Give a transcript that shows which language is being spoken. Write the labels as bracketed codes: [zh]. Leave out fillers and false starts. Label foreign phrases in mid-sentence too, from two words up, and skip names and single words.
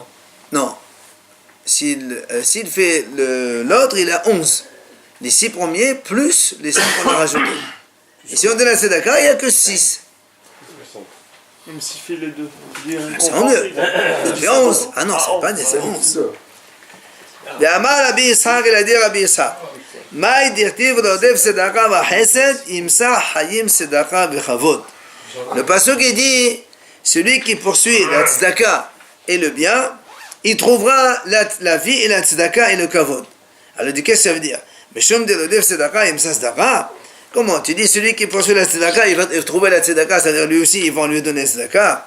[fr] Non. S'il fait l'autre, il a 11. Les 6 premiers plus les 5 qu'on a rajoutés. Et si on donne la tzedaka, il n'y a que 6. Même s'il fait les deux. C'est en deux. Ça fait 11. Ah non, c'est pas des, c'est 11. [he] ואמר רבי יצחק אל עדי רבי יצחק, מאי דכתיב רודף צדקה וחסד, ימסח חיים צדקה וכבוד. [fr] Le pasuk il dit, celui qui poursuit la tzedaka et le bien, il trouvera la vie et la tzedaka et le kavod. Alors qu'est-ce que ça veut dire? [he] משום דרודף צדקה ימצא צדקה. [fr] Comment tu dis celui qui poursuit la tzedaka, il va trouver la tzedaka, c'est-à-dire lui aussi ils vont lui donner la tzedaka.